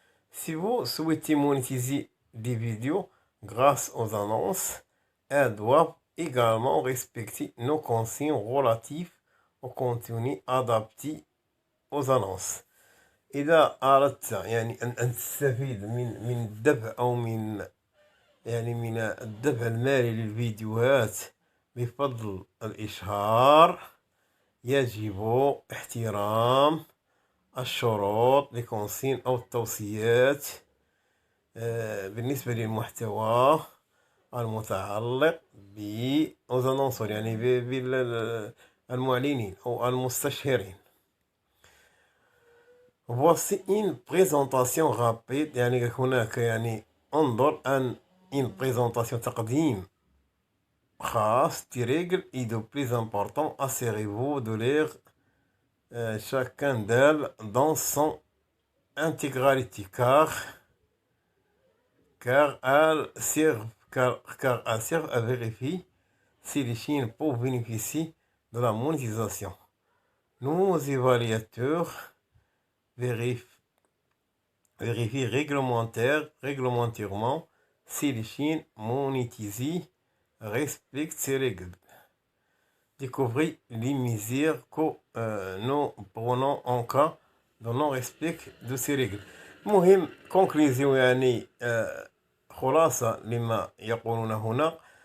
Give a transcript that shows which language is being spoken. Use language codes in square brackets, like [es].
[fr] Si vous souhaitez monétiser des vidéos grâce aux annonces, elles doivent également respecter nos consignes relatives au contenu adapté aux annonces. [ar] إذا أردت يعني أن تستفيد من الدفع أو من الدفع المالي للفيديوهات بفضل الإشهار، يجب احترام الشروط لكونسين أو التوصيات بالنسبة للمحتوى المتعلق بالأنونسور، يعني بالمعلنين أو المستشهرين. [fr] Voici une présentation rapide، [ar] يعني هناك انظر [fr] une présentation [ar] تقديم خاص [fr] des règles et de plus important assurez-vous de lire chacun d'elles dans son intégralité car elles servent à vérifier si les chaînes peuvent bénéficier de la monétisation. Nos évaluateurs vérifient réglementairement si les chaînes monétisées respectent ces règles. Découvrez les mesures que nous prenons en cas de non-respect de ces règles. [ar] مهم كونكليزيون، يعني خلاصة لما يقولون هنا.